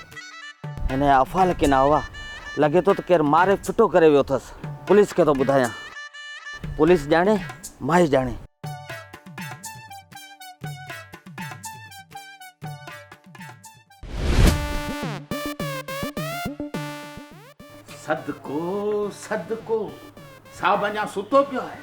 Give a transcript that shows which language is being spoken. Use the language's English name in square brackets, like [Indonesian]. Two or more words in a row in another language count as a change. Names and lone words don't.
[Sindhi] हिन जा अफ़ाल के ना हुआ, लॻे थो त केरु मारे फिटो करे वियो अथसि। पुलिस खे थो ॿुधायां, पुलिस ॼाणे माई ॼाणे। सदको सदको, साहब अञा सुतो पियो आहे।